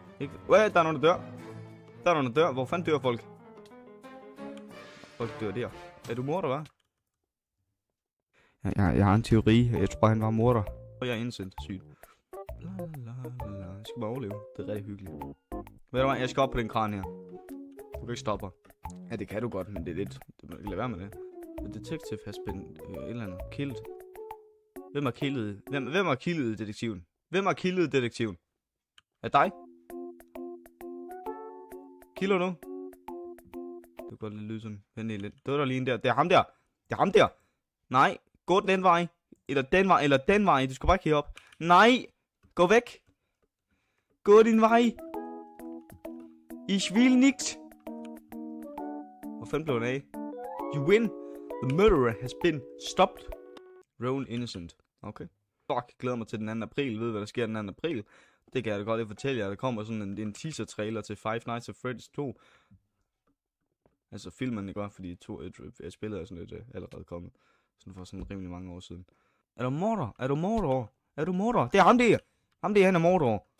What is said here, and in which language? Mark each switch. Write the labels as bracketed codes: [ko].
[da] Ikke? Der er nogen, der dør. Hvor fanden dør folk? Folk dør der. Er du morder, hva'? Jeg har en teori. Jeg tror, han var morder. Og jeg er indsendt. Sygt. Jeg skal bare overleve. Det er rigtig hyggeligt. Ved du hvad, jeg skal op på den kran her. Du kan ikke stoppe mig. Ja, det kan du godt, men det er lidt... Lad være med det. [en] The detective has been [da] et eller andet [en] killed. [da] Hvem har killet detektiven? Er det dig? Kilo nu? Det kan godt lyde sådan venlig lidt. Det var der lige en der. Det er ham der. Det er ham der. Nej. Gå den vej. Eller den vej. Eller den vej. Du skal bare ikke herop. Nej. Gå væk. Gå din vej. [de] Ich will nicht. [da] Hvor fanden blev den af? [en] You win. The murderer has been stopped. Roll innocent. [da] Okay. Fuck, glæder mig til den 2. april. Ved hvad der sker den 2. april? Det kan jeg da godt lige fortælle jer. Der kommer sådan en teaser trailer til Five Nights at Freddy's 2. Altså filmen, ikke godt, fordi spillet er sådan lidt allerede kommet. Sådan for sådan rimelig mange år siden. Er du morder? Er du morder? Er du morder? Det er ham der. Ham der, han er morder.